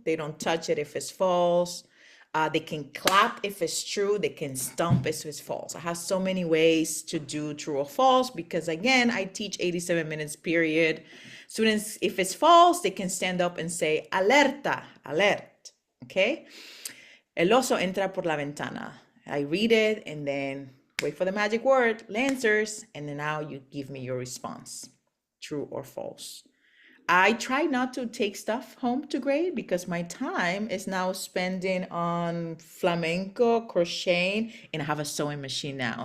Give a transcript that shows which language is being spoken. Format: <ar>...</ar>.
<en>They don't touch it if it's false. They can clap if it's true. They can stomp if it's false. I have so many ways to do true or false because, again, I teach 87 minutes period. Students, if it's false, they can stand up and say, alerta, alert, okay?</en> <es>El oso entra por la ventana.</es> <en>I read it and then wait for the magic word, Lancers, and then now you give me your response, true or false. I try not to take stuff home to grade because my time is now spending on flamenco, crocheting, and I have a sewing machine now.</en>